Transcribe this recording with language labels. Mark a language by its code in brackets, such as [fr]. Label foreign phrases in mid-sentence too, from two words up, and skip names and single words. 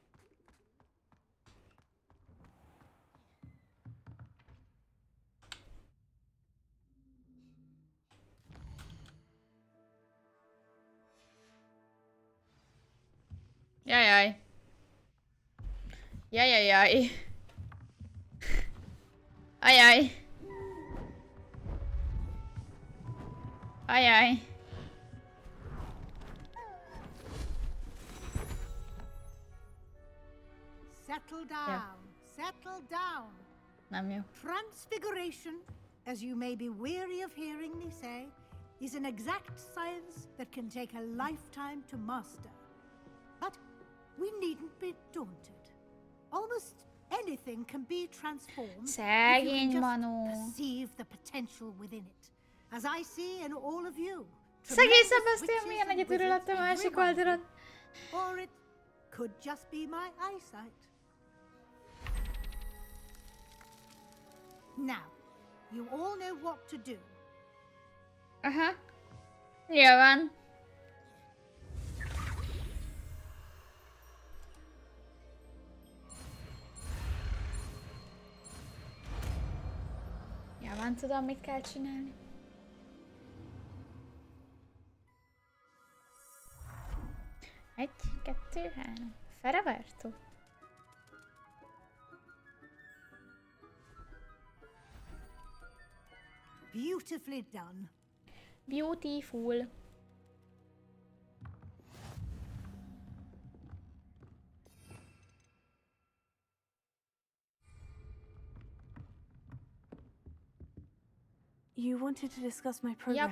[en] Jajjaj. Jajjajjaj. Ajaj. Ajaj. Settle down. Settle down. [hu] Nem jó. [en] Transfiguration, as you may be weary of hearing me say, is an exact science that can take a lifetime to master. But we needn't be daunted. Almost anything can be transformed if you [hu] Szegény [en] can just [hu] Manó. [en] perceive the potential within it. As I see in all of you. [hu] Szegény [en] Tremendous [hu] Sebastian [en] witches [hu] milyen [en] and [hu] egyedül [en] wizards, [hu] lett a másik [en] every one of [hu] oldalon. [en] you. Or it could just be my eyesight. Now, you all know what to do. [hu] Aha. Nyilván. Nyilván tudom, mit kell csinálni. Egy, kettő, három. Feraverto. [en] Beautifully done. Beautiful. You wanted to discuss my progress